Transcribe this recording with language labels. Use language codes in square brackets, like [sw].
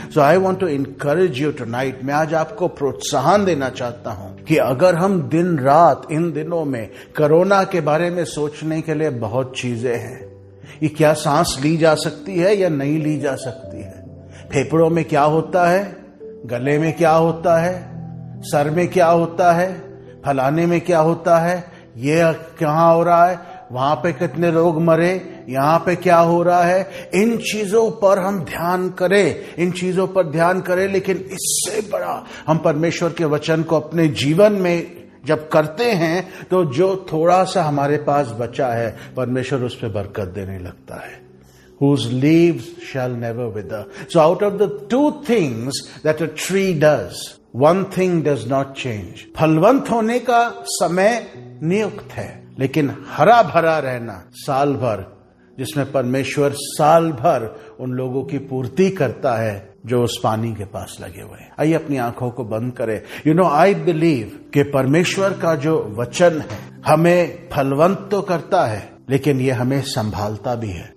[en] So I want to encourage you tonight. [hi] मैं आज आपको प्रोत्साहन देना चाहता हूं कि अगर हम दिन रात इन दिनों में, कोरोना के बारे में सोचने के लिए बहुत चीजें हैं, ये क्या सांस ली जा सकती है या नहीं ली जा सकती है, फेफड़ों में क्या होता है, गले में क्या होता है, सर में क्या होता है, फलाने में क्या होता है, ये कहाँ हो रहा है, वहां पे कितने लोग मरे, यहां पे क्या हो रहा है। इन चीजों पर हम ध्यान करें, इन चीजों पर ध्यान करें, लेकिन इससे बड़ा हम परमेश्वर के वचन को अपने जीवन में जब करते हैं तो जो थोड़ा सा हमारे पास बचा है परमेश्वर उस पर बरकत देने लगता है। [en] Whose leaves shall never wither. So out of the 2 things that a tree does, one thing does not change. [hi] फलवंत होने का समय नियुक्त है, लेकिन हरा भरा रहना साल भर, जिसमें परमेश्वर साल भर उन लोगों की पूर्ति करता है जो उस पानी के पास लगे हुए हैं। आइए अपनी आंखों को बंद करें। [en] I believe [hi] कि परमेश्वर का जो वचन है हमें फलवंत तो करता है, लेकिन ये हमें संभालता भी है।